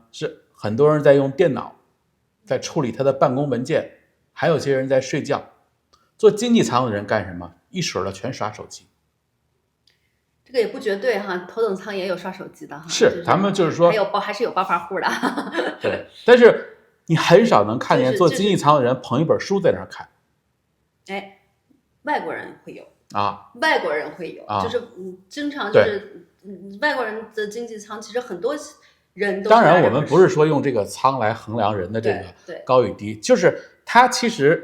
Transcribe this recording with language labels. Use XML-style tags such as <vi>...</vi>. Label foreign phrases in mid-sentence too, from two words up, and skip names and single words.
<zh>是很多人在用電腦，在處理他的辦公文件，還有些人在睡覺。坐經濟艙的人幹什麼？一水的全刷手機。這個也不絕對哈，頭等艙也有刷手機的哈。是，咱們就是說，還是有暴發戶的。对，但是你很少能看見坐經濟艙的人捧一本書在那兒看。哎，外國人會有啊，外國人會有，就是經常就是外國人的經濟艙，其實很多人都。當然，我們不是說用這個艙來衡量人的這個高與低，就是它其實。</zh>